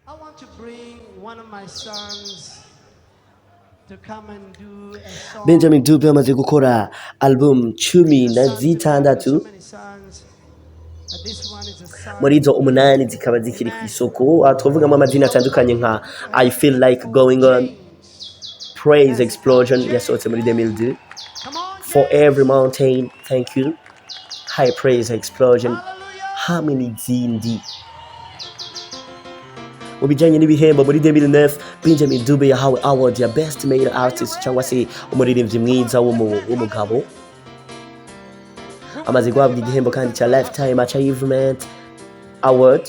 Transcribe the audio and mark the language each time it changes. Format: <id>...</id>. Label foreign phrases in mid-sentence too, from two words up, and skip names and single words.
<en>want to bring one of my sons to come and do a song.</en> <rw>Benjamin Dube amaze gukora album cumi na</rw> <en>Son to God, there's so</en> <rw>zitandatu</rw> <en>many sons, but this one is a son.</en> <rw>muri izo umunani zikaba zikiri ku isoko. Twavugamo amazina atandukanye nka I Feel Like Going On, Praise Explosion yasohotse muri 2002,</rw> <en>Come on, For James.</en> <rw>Every Mountain, Thank You, High Praise Explosion,</rw> <en>Hallelujah.</en> <rw>hamwe n'izindi. Mu bijyanye n'ibihembo muri 2009 Benjamin Dube yahawe award ya Best Male Artist cyangwa se umuririmbyi mwiza w'umugabo. Amaze guhabwa igihembo kandi cya Lifetime Achievement Award.</rw>